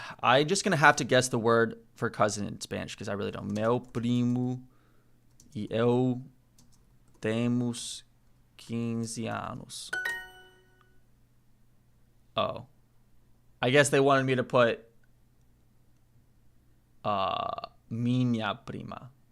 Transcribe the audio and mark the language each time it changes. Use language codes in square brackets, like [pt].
[en] I'm just going to have to guess the word for cousin in Spanish because I really don't. [pt] Meu primo e eu temos 15 anos. Oh. [en] I guess they wanted me to put [pt] minha prima.